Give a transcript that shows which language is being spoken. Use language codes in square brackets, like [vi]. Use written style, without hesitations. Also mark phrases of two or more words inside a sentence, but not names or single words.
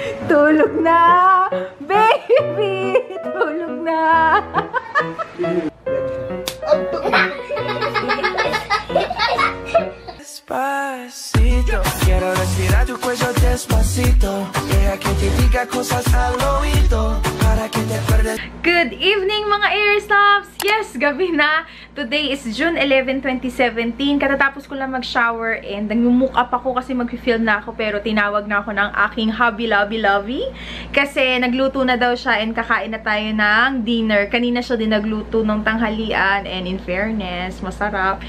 [tl] Tulog na! Baby! Tulog na! [es] Despacito, quiero respirar tu cuello despacito. Deja que te diga cosas al oído para que te acuerdes. [en] Good evening mga Airstops! Yes, [tl] gabi na. [en] Today is June 11, 2017. [tl] Katatapos ko lang mag-shower and nag-mook up ako kasi mag-film na ako pero tinawag na ako ng aking [en] hubby lovey [tl] kasi nagluto na daw siya and kakain na tayo ng dinner. Kanina siya din nagluto ng tanghalian [en] and in fairness, [tl] masarap.